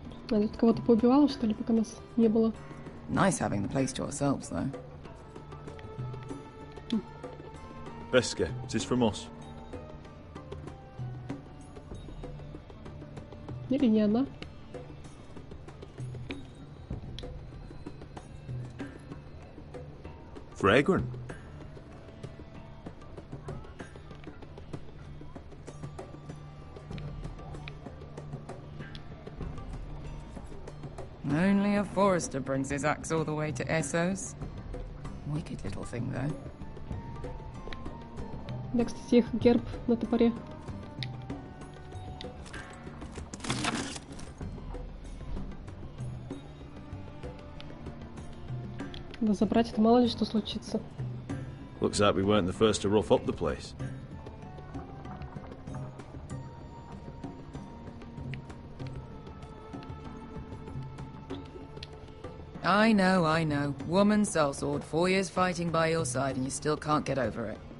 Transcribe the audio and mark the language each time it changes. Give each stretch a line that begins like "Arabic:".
Russian: А тут кого-то поубивала, что ли, пока нас не было?
English: Nice having the place to ourselves, though. Beskar, is this from us?
Russian: Или не она?
English: Fragrant. Only a forester brings his axe all the way to Essos. Wicked little thing, though.
Russian: Да, кстати, их герб на топоре. Да забрать это мало ли что случится.
English: Looks like we weren't the first to rough up the place. I know. Woman sellsword, 4 years fighting by your side and you still can't get over it.